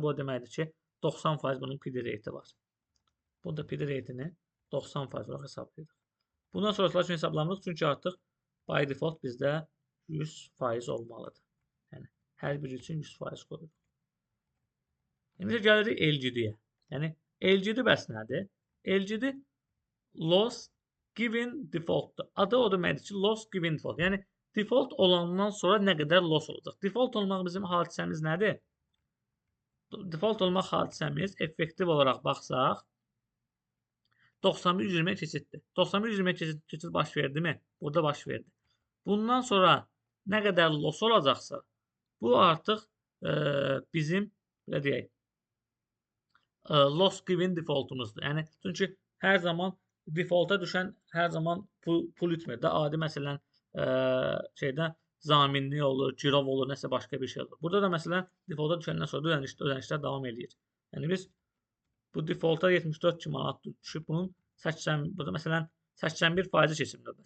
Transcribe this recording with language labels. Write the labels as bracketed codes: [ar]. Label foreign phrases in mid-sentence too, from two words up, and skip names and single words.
[az] Bu deməkdir ki, 90% bunun [en] PD rate [az] var. Burada [en] PD rate- [az] ni 90% olaraq hesablayırıq. Bundan sonrasılar üçün hesablamırıq. Çünki artıq [en] by default [az] bizdə 100% olmalıdır. Yəni hər biri üçün 100% qoyuruq. İndi gəlirik LGD-yə. Yəni LGD bəs nədir? LGD [en] loss given default- [az] dur. Adı o deməkdir ki, [en] loss given default. [az] Yəni default olandan sonra nə qədər loss olacaq? Default olmaq bizim hadisəmiz nədir? Default olmaq hadisəmiz effektiv olaraq baxsaq 91-120 keçiddir. 91-120 keçid baş verdi mi? Burada baş verdi. Bundan sonra nə qədər loss olacaqsa bu artıq bizim belə deyək [en] loss given defaultumuzdur. [az] Yəni çünki hər zaman defaulta düşən hər zaman pul itmir də. Adi məsələn şeydə zaminlik olur, girov olur, nəsə başqa bir şey olur. Burada da məsələn defaulta düşəndən sonra da ödənişlər davam eləyir. Yəni biz bu defaulta 74 manat düşüb bunun 80 burada məsələn 81% keçim növbəsi.